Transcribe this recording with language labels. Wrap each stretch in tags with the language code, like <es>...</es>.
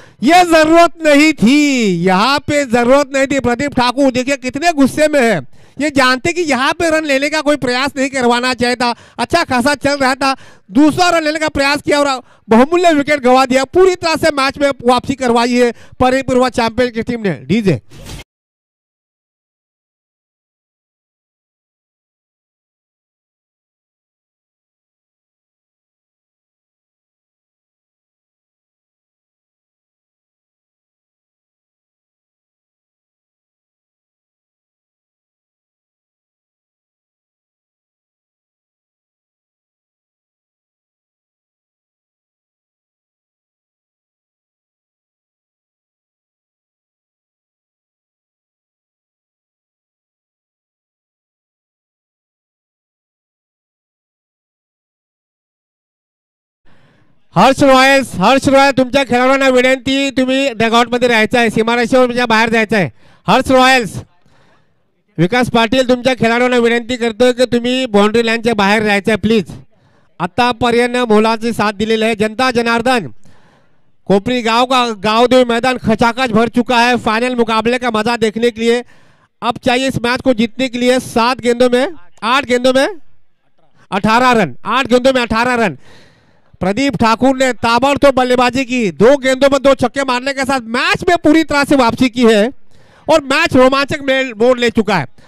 <hi>ये जरूरत नहीं थी, यहाँ पे जरूरत नहीं थी। प्रदीप ठाकुर देखिए कितने गुस्से में है। ये जानते कि यहाँ पे रन लेने का कोई प्रयास नहीं करवाना चाहिए था। अच्छा खासा चल रहा था, दूसरा रन लेने का प्रयास किया और बहुमूल्य विकेट गवा दिया। पूरी तरह से मैच में वापसी करवाई है परिपूर्व चैंपियन की टीम ने। डीजे</hi> <mr>हर्ष रॉयल तुमच्या खेळाडूंना विनंती, तुम्ही डगआउट मध्ये राहायचं आहे, सीमारेषेवर बाहेर जायचं आहे। हर्ष रॉयल्स, विकास पाटील तुमच्या खेळाडूंना विनंती करतोय की तुम्ही बाउंड्री लाईनच्या बाहेर राहायचं आहे प्लीज। आतापर्यंत मोलाची साथ दिलेली</mr> <hi>है जनता जनार्दन। कोपरी गांव का गांवदेव मैदान खचाखच भर चुका है फाइनल मुकाबले का मजा देखने के लिए। अब चाहिए इस मैच को जीतने के लिए 7 गेंदों में 8 गेंदों में 18 रन, 8 गेंदों में 18 रन। प्रदीप ठाकुर ने ताबड़तोड़ बल्लेबाजी की, 2 गेंदों में 2 छक्के मारने के साथ मैच में पूरी तरह से वापसी की है और मैच रोमांचक मोड़ ले चुका है।</hi>